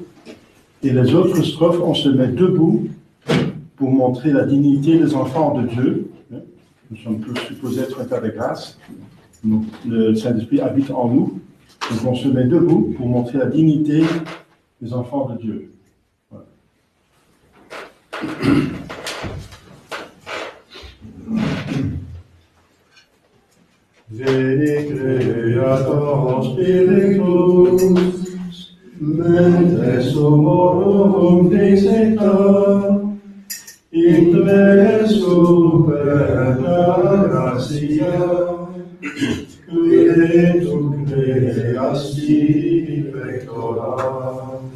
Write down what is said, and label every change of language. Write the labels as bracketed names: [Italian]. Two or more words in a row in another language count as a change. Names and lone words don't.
[French] Et les autres strophes, on se met debout pour montrer la dignité des enfants de Dieu. Nous sommes tous supposés être un tas de grâce. Le Saint-Esprit habite en nous. Donc on se met debout pour montrer la dignité des enfants de Dieu. Voilà. [Latin] Veni Creator Spiritus, mentes homorum dixita, in te superna gratia, qui tu creasti pectora.